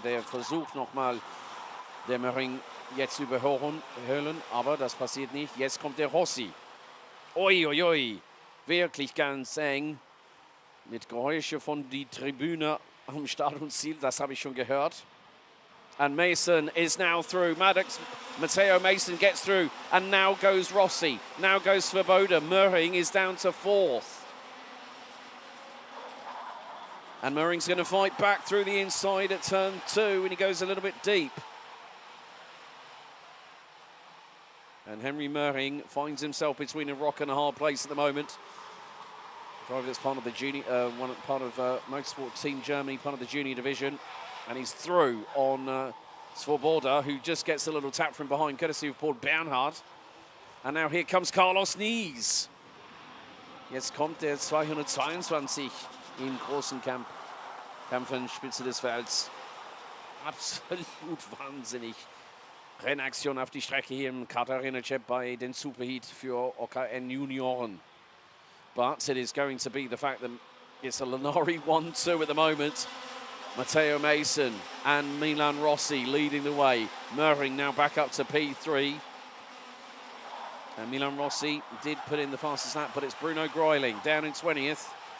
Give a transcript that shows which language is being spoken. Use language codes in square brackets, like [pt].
[de] Der versucht nochmal, der Möhring jetzt überholen, aber das passiert nicht. Jetzt kommt der Rossi. Oi, oi, oi, wirklich ganz eng. Mit Geräusche von die Tribüne am Start und Ziel, das habe ich schon gehört. [en] And Mason is now through. Matteo Mason gets through. And now goes Rossi. Now goes Svoboda. Möhring is down to 4th. And Möhring's going to fight back through the inside at turn 2. And he goes a little bit deep. And Henry Möhring finds himself between a rock and a hard place at the moment. Driver that's part of the junior, part of Motorsport Team Germany, part of the junior division. And he's through on Svoboda, who just gets a little tap from behind, courtesy of Paul Bernhard. And now here comes Carlos Nies. [de] Jetzt kommt der 222 im großen Kämpfen, Spitze des Felds. Absolut wahnsinnig. Rennaktion auf die Strecke hier im Kart-Arena Cheb bei den Superheat für OKN Junioren. [en] But it is going to be the fact that it's a Lanari 1-2 at the moment. Matteo Mason and Milan Rossi leading the way. Möhring now back up to P3. And Milan Rossi did put in the fastest lap, but it's Bruno Greuling down in 20th.